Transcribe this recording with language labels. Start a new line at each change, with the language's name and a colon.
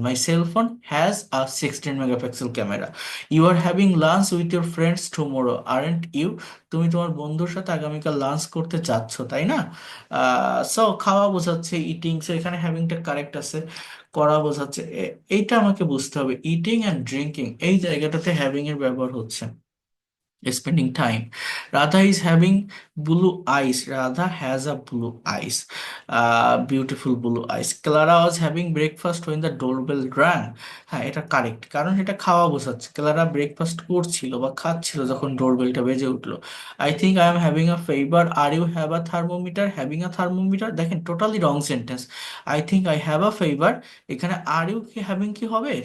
English: My cellphone has a 16 megapixel camera. You are having lunch with your friends tomorrow, aren't you?
Bangla: তুমি তোমার বন্ধুর সাথে আগামীকাল lunch করতে চাচ্ছ, তাই না? সো খাওয়া বোঝাচ্ছে, ইটিং, সো এখানে হ্যাভিংটা কারেক্ট আছে। করা বোঝাচ্ছে, এইটা আমাকে বুঝতে হবে। ইটিং অ্যান্ড ড্রিঙ্কিং এই জায়গাটাতে হ্যাভিং এর ব্যবহার হচ্ছে।
English: Spending time. Radha is having blue eyes. Radha has a blue eyes. Beautiful blue eyes. Clara was having breakfast when the doorbell rang.
Bangla: হ্যাঁ, এটা কারেক্ট, কারণ এটা খাওয়া বোঝাচ্ছে। ক্লারা ব্রেকফাস্ট করছিল বা খাচ্ছিল যখন ডোরবেলটা বেজে উঠলো।
English: I think I am having a fever, are you have a thermometer, having a thermometer, দেখেন totally wrong sentence. I think I have a fever, এখানে are you কি having কি হবে?